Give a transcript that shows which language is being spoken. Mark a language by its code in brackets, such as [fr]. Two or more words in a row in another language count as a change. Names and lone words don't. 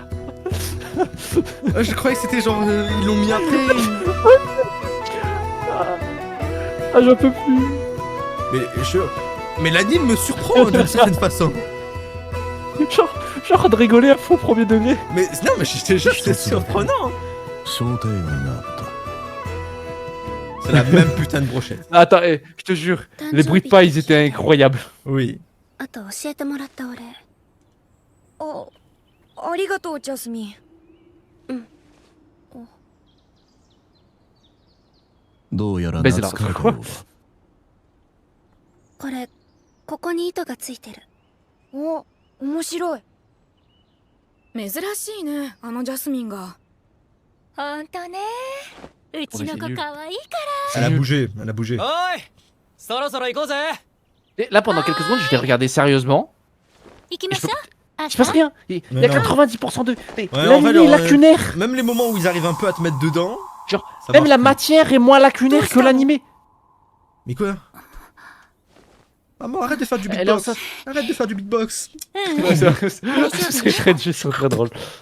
[fr] Je croyais que c'était genre ils l'ont mis après. Ah, j'en peux plus. Mais l'anime me surprend d'une certaine façon. Genre de rigoler à fond premier degré. Mais non, mais je te jure, c'est surprenant. [ja] 想定外があった [fr] C'est la même putain de brochette. Attends, je te jure, les bruits de pas ils étaient incroyables. Oui. [ja] あと教えてもらったお礼ありがとうジャスミン。どうやら別だ懐かれたようだ。これここに糸がついてる。お、面白い。珍しいねあのジャスミンが。ほんとね。うちの子可愛いか [fr] Elle a bougé, elle a bougé. [ja] おいそろそろ行こうぜ [fr] Et là, pendant quelques secondes, je l'ai regardé sérieusement. [ja] ら。行きましょう。 [fr] Il se passe rien. Il y a non. 90% de. Ouais, en fait, L'anime est alors, lacunaire. Même les moments où ils arrivent un peu à te mettre dedans. Genre, ça même marche la plus. matière est moins lacunaire que l'animé. Mais quoi? Maman, arrête de faire du Elle est beatbox. enceinte. Arrête de faire du beatbox. C'est très juste, c'est très drôle.